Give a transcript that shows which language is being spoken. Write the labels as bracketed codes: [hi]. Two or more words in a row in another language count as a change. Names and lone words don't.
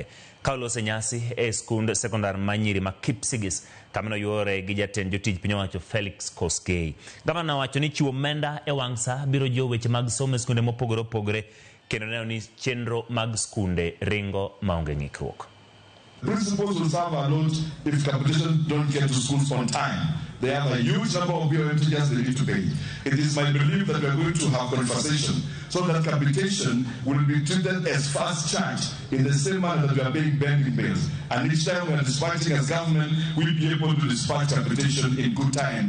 [luo] Kaolose nyasi e skund sekondar manyiri ma Kipsigis kamano yore gi jatend jotij piny owacho Felix Koskei. Gavana wacho ni chiwo omenda e wangsa biro jiwo weche mag somo e skunde mopogore opogore kendo neno ni chenro mag skunde ringo maonge ng'ikruok. [en] Principals will serve a lot if capitation don't get to schools on time. They have a huge number of BOM teachers they need to pay. It is my belief that we are going to have conversation so that capitation will be treated as fast charge in the same manner that we are paying banking bills. And each time we are dispatching as government, we'll be able to dispatch capitation in good time.